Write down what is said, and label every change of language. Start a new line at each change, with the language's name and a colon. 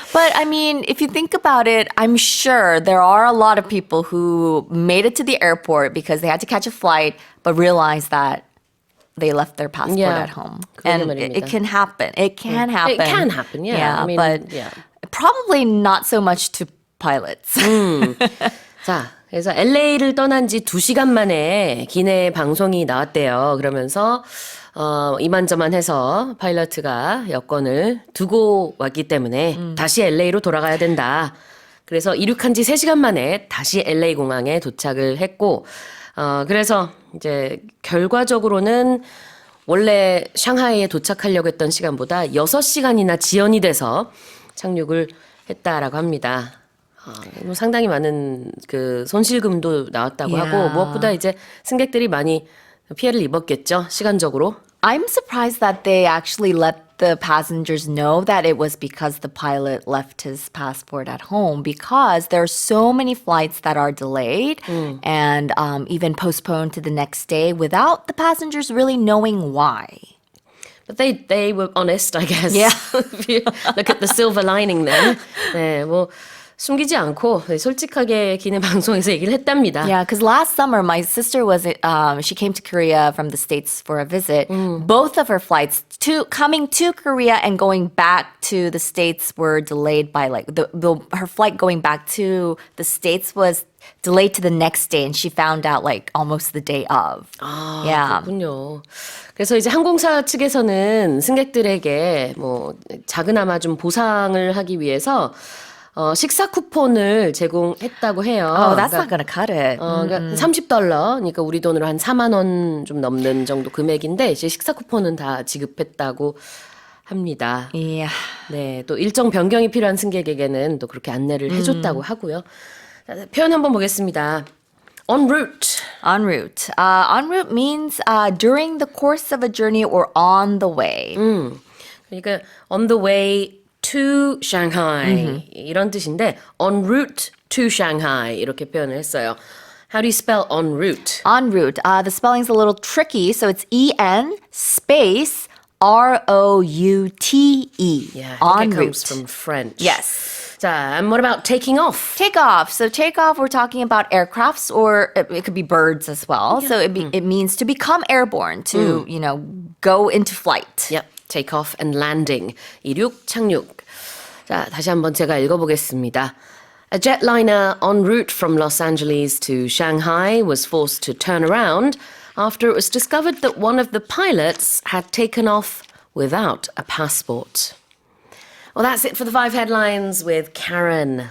English: But I mean, if you think about it, I'm sure there are a lot of people who made it to the airport because they had to catch a flight, but realized that they left their passport at home. And it can happen. It can happen. It can happen, yeah. I mean, but probably not so much to pilots.
Korean: 자, 그래서 LA를 떠난 지 2시간 만에 기내 방송이 나왔대요. 그러면서 이만저만해서 파일럿가 여권을 두고 왔기 때문에 다시 LA로 돌아가야 된다. 그래서 이륙한 지 3시간 만에 다시 LA 공항에 도착을 했고 그래서 이제 결과적으로는 원래 샹하이에 도착하려고 했던 시간보다 6시간이나 지연이 돼서 착륙을 했다라고 합니다. 뭐 상당히 많은 그 손실금도 나왔다고
English: Yeah.
Korean: 하고 무엇보다 이제 승객들이 많이 피해를 입었겠죠. 시간적으로.
English: I'm surprised that they actually let the passengers know that it was because the pilot left his passport at home because there are so many flights that are delayed and even postponed to the next day without the passengers really knowing why. But they were honest, I guess. Yeah. If you look at the silver lining there.
Korean: 네, 뭐 숨기지 않고 솔직하게 기내 방송에서 얘기를 했답니다.
English: Yeah, because last summer my sister was she came to Korea from the States for a visit. Both of her flights coming to Korea and going back to the States were delayed by like her flight going back to the States was delayed to the next day, and she found out like almost the day of. Yeah.
Korean: 그렇군요. 그래서 이제 항공사 측에서는 승객들에게 뭐 작은아마 좀 보상을 하기 위해서 식사 쿠폰을 제공했다고 해요.
English: Oh, that's not gonna cut it.
Korean: 그러니까 $30, 그러니까 우리 돈으로 한 4만 원 좀 넘는 정도 금액인데 이제 식사 쿠폰은 다 지급했다고 합니다.
English: Yeah.
Korean: 네, 또 일정 변경이 필요한 승객에게는 또 그렇게 안내를 해줬다고 하고요. 자, 표현 한번 보겠습니다.
English: En route. En route. En route means during the course of a journey or on the way.
Korean: 그러니까
English: on the way to Shanghai
Korean: 이런 뜻인데
English: en route to Shanghai
Korean: 이렇게 표현을 했어요.
English: How do you spell en route? En route. The spelling's a little tricky, so it's E-N space R-O-U-T-E. Yeah, I En think it route. comes from French. Yes. 자, and what about taking off? Take off. So take off, we're talking about aircrafts or it could be birds as well. So it means to become airborne, to, go into flight. Yep, take off and landing.
Korean: 이륙, 착륙. 자, 다시 한번 제가 읽어보겠습니다.
English: A jetliner en route from Los Angeles to Shanghai was forced to turn around after it was discovered that one of the pilots had taken off without a passport. Well, that's it for the 5 headlines with Karen.